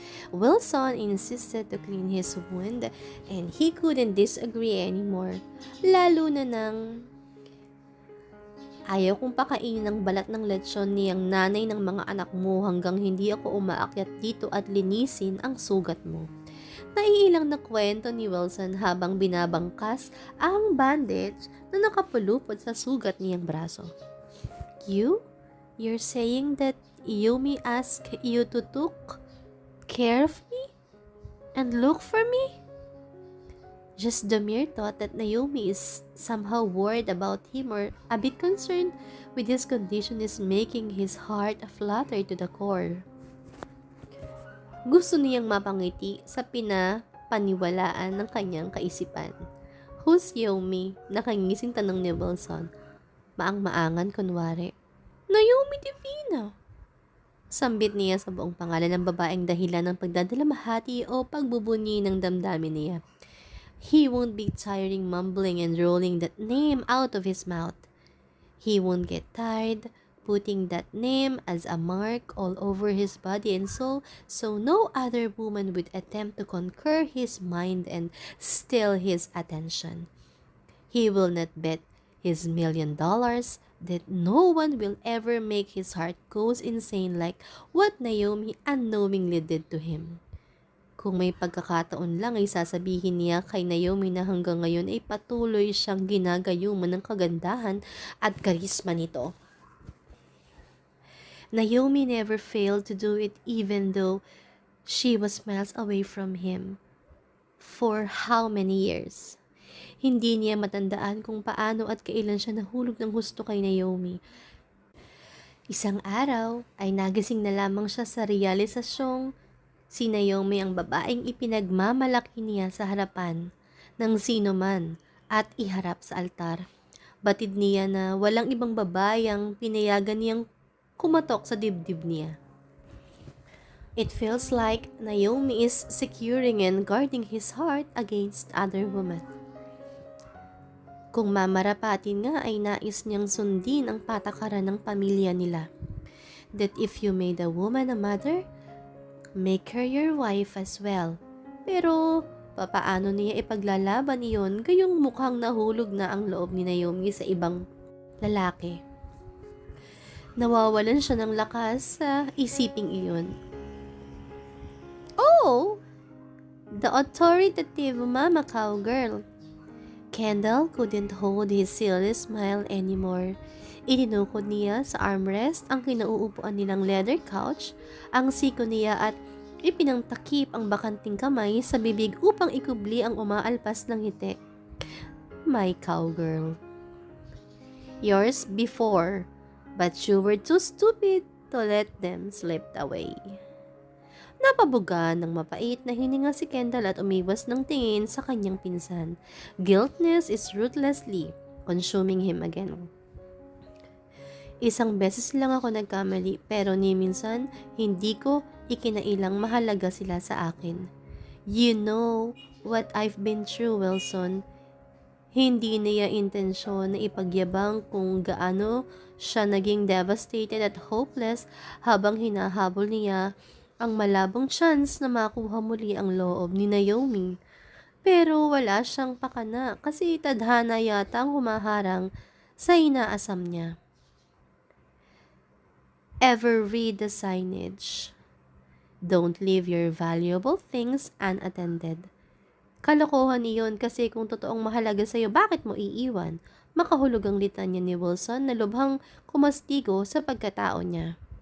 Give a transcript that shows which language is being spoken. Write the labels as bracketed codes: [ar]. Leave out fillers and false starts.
[en] Wilson insisted to clean his wound and he couldn't disagree anymore, [tl] lalo na nang ayaw kong pakainin ng balat ng lechon niyang nanay ng mga anak mo hanggang hindi ako umaakyat dito at linisin ang sugat mo. Naiilang na kwento ni Wilson habang binabangkas ang bandage na nakapulupot sa sugat niyang braso. [en] You're saying that Yumi asked you to took care of me and look for me? Just the mere thought that Naomi is somehow worried about him or a bit concerned with his condition is making his heart flutter to the core. [tl] Gusto niyang mapangiti sa pinapaniwalaan ng kanyang kaisipan. [en] Who's Naomi? [tl] Nakangising tanong ni Wilson. Maang-maangan kunwari. Naomi Divina! Sambit niya sa buong pangalan ng babaeng dahilan ng pagdadalamhati o pagbubunyi ng damdamin niya. [en] He won't be tiring mumbling and rolling that name out of his mouth. He won't get tired putting that name as a mark all over his body and soul, so no other woman would attempt to conquer his mind and steal his attention. He will not bet his $1,000,000 that no one will ever make his heart goes insane like what Naomi unknowingly did to him. [tl] Kung may pagkakataon lang ay sasabihin niya kay Naomi na hanggang ngayon ay patuloy siyang ginagayuman ng kagandahan at karisma nito. [en] Naomi never failed to do it even though she was miles away from him. For how many years? [tl] Hindi niya matandaan kung paano at kailan siya nahulog ng husto kay Naomi. Isang araw ay nagising na lamang siya sa realisasyong si Naomi ang babaeng ipinagmamalaki niya sa harapan ng sino man at iharap sa altar. Batid niya na walang ibang babae ang pinayagan niyang kumatok sa dibdib niya. [en] It feels like Naomi is securing and guarding his heart against other women. [tl] Kung mamarapatin nga ay nais niyang sundin ang patakaran ng pamilya nila. [en] That if you made a woman a mother, make her your wife as well. [tl] Pero papaano niya ipaglalaban iyon gayong mukhang nahulog na ang loob ni Naomi sa ibang lalaki. Nawawalan siya ng lakas sa isiping iyon. [en] Oh! The authoritative mama cowgirl. Kendall couldn't hold his silly smile anymore. [tl] Ininukod niya sa armrest ang kinauupuan nilang leather couch, ang siko niya at ipinangtakip ang bakanting kamay sa bibig upang ikubli ang umaalpas ng ngiti. [en] My cowgirl. Yours before, but you were too stupid to let them slip away. [tl] Napabuga ng mapait na hininga si Kendall at umiwas ng tingin sa kanyang pinsan. [en] Guiltness is ruthlessly consuming him again. [tl] Isang beses lang ako nagkamali pero ni minsan hindi ko ikinailang mahalaga sila sa akin. [en] You know what I've been through, Wilson. [tl] Hindi niya intensyon na ipagyabang kung gaano siya naging devastated at hopeless habang hinahabol niya ang malabong chance na makuha muli ang loob ni Naomi. Pero wala siyang pakana kasi tadhana yata ang humaharang sa inaasam niya. [en] Ever read the signage? Don't leave your valuable things unattended. [tl] Kalokohan iyon kasi kung totoong mahalaga sa'yo, bakit mo iiwan? Makahulog ang litanya ni Wilson na lubhang kumastigo sa pagkatao niya.